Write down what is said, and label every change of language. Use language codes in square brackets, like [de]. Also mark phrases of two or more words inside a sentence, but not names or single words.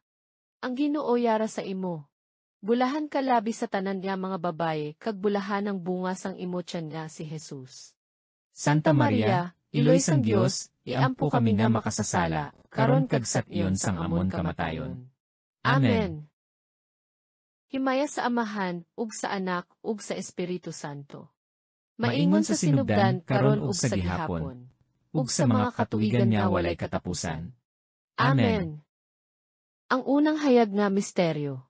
[hil] Ang Ginoo yara sa imo. Bulahan ka labi sa tanan niya mga babaye, kag bulahan ang bunga sang imo tiyan niya si Jesus. Santa Maria, Iloy sang Dios, iampo kami nga makasasala, karon kag sat iyon sang amon kamatayon. Amen. [ceb] Himaya sa Amahan, ug sa Anak, ug sa Espiritu Santo. Maingon sa sinugdan, karon ug sa gihapon, ug sa mga katuigan niya walay katapusan. Amen. Ang unang hayag nga misteryo.